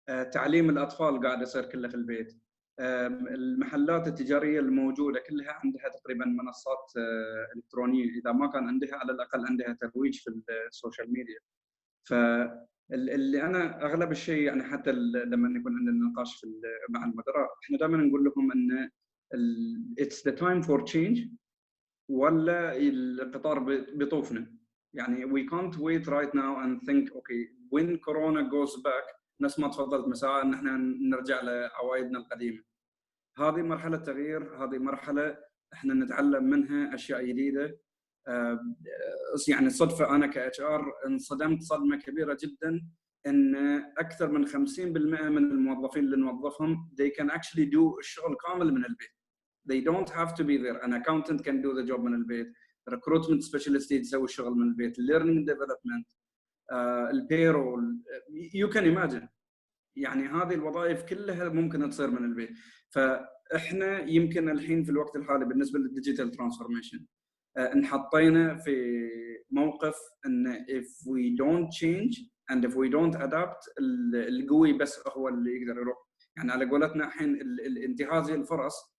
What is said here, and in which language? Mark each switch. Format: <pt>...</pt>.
<ar>تعليم الاطفال قاعد يصير كله في البيت. المحلات التجاريه الموجوده كلها عندها تقريبا منصات الكترونيه، اذا ما كان عندها على الاقل عندها ترويج في السوشيال ميديا. فاللي انا اغلب الشيء يعني حتى لما يكون عندنا نقاش مع المدراء، احنا دائما نقول لهم ان</ar> <en>it's the time for change</en> <ar>ولا القطار بيطوفنا.</ar> <en>يعني we can't wait right now and think okay when corona goes back</en> <ar>نفس ما تفضلت مساء ان احنا نرجع لعوايدنا القديمه. هذه مرحله تغيير، هذه مرحله احنا نتعلم منها اشياء جديده. يعني صدفه انا كاتش ار انصدمت صدمه كبيره جدا ان اكثر من 50% من الموظفين اللي نوظفهم</ar> <en>they can actually do</en> <ar>الشغل كامل من البيت.</ar> <en>They don't have to be there. An accountant can do the job</en> <ar>من البيت. recruitment specialist يسوي الشغل من البيت.</ar> <en>learning development, البيرول. You can imagine.</en> <ar>يعني هذه الوظائف كلها ممكن تصير من البيت. فاحنا يمكن الحين في الوقت الحالي بالنسبه للديجيتال ترانسفورميشن انحطينا في موقف ان</ar> <en>if we don't change and if we don't adapt</en> <ar>القوي بس هو اللي يقدر يروح. يعني على قولتنا الحين انتهاز الفرص</ar>